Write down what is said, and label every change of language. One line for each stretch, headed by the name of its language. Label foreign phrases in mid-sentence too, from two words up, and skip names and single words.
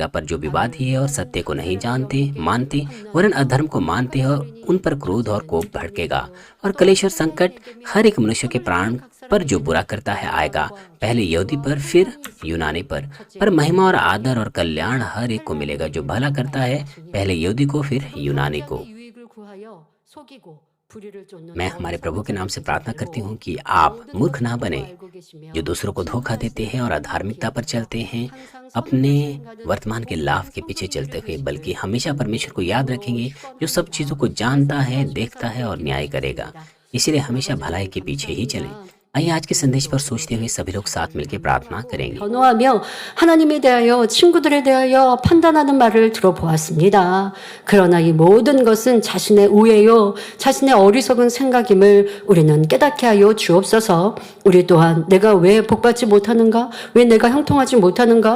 Hindi: पर जो विवादी है और सत्य को नहीं मानते वरन अधर्म को मानते हैं, उन पर क्रोध और कोप भड़केगा, और क्लेश और संकट हर एक मनुष्य के प्राण पर जो बुरा करता है आएगा, पहले यहूदी पर फिर यूनानी पर महिमा और आदर और कल्याण हर एक को मिलेगा। जो भला करता है, पहले यहूदी को फिर यूनानी को।
Korean: 구하여 속이고 불의를 쫓는
Hindi: मैं हमारे प्रभु के नाम से प्रार्थना करती हूँ कि आप मूर्ख ना बने, जो दूसरों को धोखा देते हैं और अधार्मिकता पर चलते हैं, अपने वर्तमान के लाभ के पीछे चलते हुए, बल्कि हमेशा परमेश्वर को याद रखेंगे, जो सब चीज़ों को जानता है, देखता है और न्याय करेगा। इसीलिए हमेशा भलाई के पीछे ही चलें। आइए आज के संदेश पर सोचते हुए सभी लोग साथ मिलकर प्रार्थना करेंगे।
Korean: 변호하며 하나님에 대하여 친구들에 대하여 판단하는 말을 들어보았습니다. 그러나 이 모든 것은 자신의 우애요 자신의 어리석은 생각임을 우리는 깨닫게 하여 주옵소서. 우리 또한 내가 왜 복받지 못하는가? 왜 내가 형통하지 못하는가?